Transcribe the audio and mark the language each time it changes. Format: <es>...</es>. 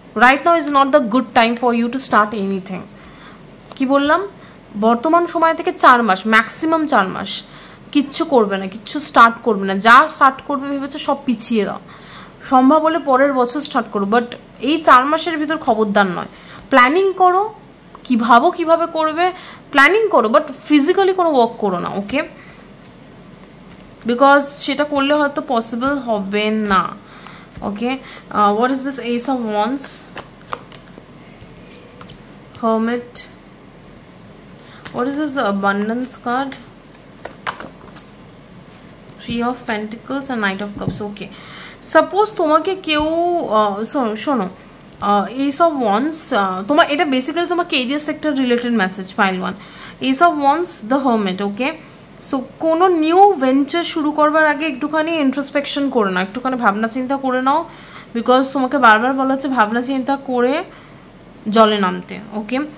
<en>Right now is not the good time for you to start anything.</en> <bn>কি বললাম, বর্তমান সময় থেকে 4 মাস, ম্যাক্সিমাম 4 মাস কিচ্ছু করবে না, কিচ্ছু স্টার্ট করবে না, যা স্টার্ট করবে ভেবেছো সব পিছিয়ে দাও, সম্ভব হলে পরের বছর স্টার্ট করো, বাট এই 4 মাসের ভিতর খবরদার নয়। প্ল্যানিং করো, কিভাবে করবে প্ল্যানিং করো, বাট ফিজিক্যালি কোনো ওয়ার্ক করো না, ওকে, বিকজ সেটা করলে হয়তো পসিবল হবে না, ওকে।</bn> <en>What is this ace of wands, hermit, what is this, the abundance card, 3 of Pentacles and Knight of Cups, okay.</en> <bn>Suppose তোমাকে কেউ শোনো, এস অফ ওয়ান্স তোমার, এটা বেসিক্যালি তোমার career sector related message, pile 1, S of wands, the hermit, okay. So কোনো new venture শুরু করবার আগে একটুখানি ইন্ট্রোস্পেকশন করে নাও, একটুখানি ভাবনা চিন্তা করে নাও, বিকজ তোমাকে বারবার বলা হচ্ছে ভাবনা চিন্তা করে জলে নামতে, ওকে।</bn>